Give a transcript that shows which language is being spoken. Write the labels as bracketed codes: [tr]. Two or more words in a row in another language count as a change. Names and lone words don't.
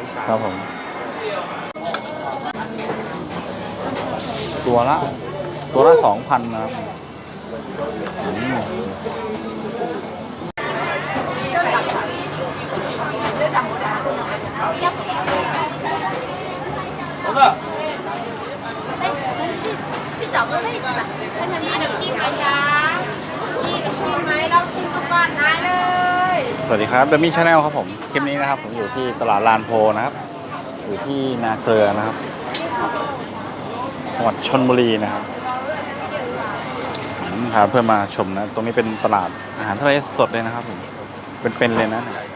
[th] ครับผมตัวละ2,000นะครับ [zh] 去找个位置吧，看看你能进 [th] ไหมจ๊ะนี่ต้องกินไหมเราชิมดูก่อนได้เลย สวัสดีครับเดมี่ชาแนลครับผมคลิปนี้นะครับผมอยู่ที่ตลาดลานโพนะครับอยู่ที่นาเกลือนะครับ จังหวัดชลบุรีนะครับพาเพื่อนมาชมนะตรงนี้เป็นตลาดอาหารทะเลสดเลยนะครับผมเป็นเลยนะ